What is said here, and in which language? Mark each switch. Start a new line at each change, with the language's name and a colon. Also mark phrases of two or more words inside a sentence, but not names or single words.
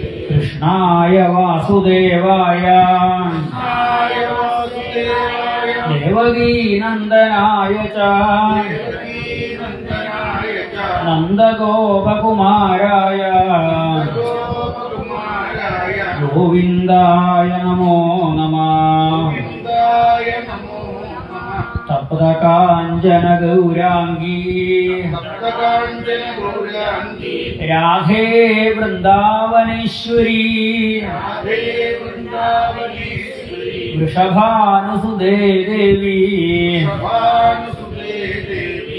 Sanskrit: കൃഷ്ണായ വാസുദേവായ കൃഷ്ണായ വാസുദേവായ ദേവകീനന്ദനായ ച ദേവകീനന്ദനായ ച നന്ദഗോപകുമാരായ ഗോപകുമാരായ ഗോവിന്ദായ നമോ നമഃ ഗോവിന്ദായ നമോ നമഃ തപ്തകാഞ്ചന ഗൗരാംഗീ സപ്തകാഞ്ചന ഗൗരാംഗീ രാധേ വൃന്ദാവനേശ്വരീ രാധേ വൃന്ദാവനേശ്വരി വൃഷഭാനുസുതേ ദേവി സഭാനുസുതേ ദേവി